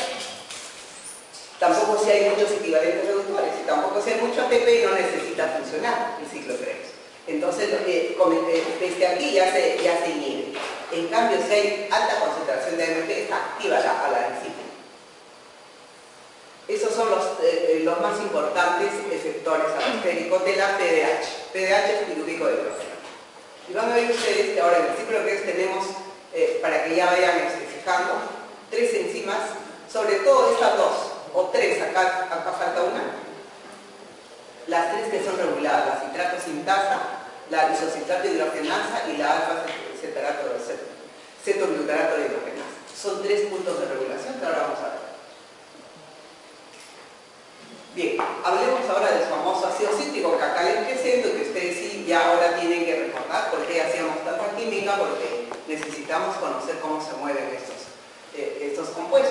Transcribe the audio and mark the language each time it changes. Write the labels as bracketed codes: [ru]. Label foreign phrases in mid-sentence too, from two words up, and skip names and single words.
[es] Tampoco si hay muchos equivalentes reductores, y tampoco si hay mucho ATP no necesita funcionar el ciclo Krebs. Entonces, desde aquí ya se inhibe. En cambio, si hay alta concentración de AMP, está activa a la enzima. Esos son los más importantes efectores alostéricos de la PDH. PDH es pirúvico de hidrógeno. Y van a ver ustedes que ahora en el ciclo Krebs tenemos, para que ya vayan fijando, 3 enzimas, sobre todo estas 2 o 3, acá falta una. Las 3 que son reguladas, la citrato sintasa, la isocitrato hidrogenasa y la cetoglutarato de hidrogenasa. Son 3 puntos de regulación que ahora vamos a ver. Bien, hablemos ahora del famoso ácido cítrico que acá les presento y que ustedes sí ya ahora tienen que recordar por qué hacíamos tanta química, porque necesitamos conocer cómo se mueven estos compuestos.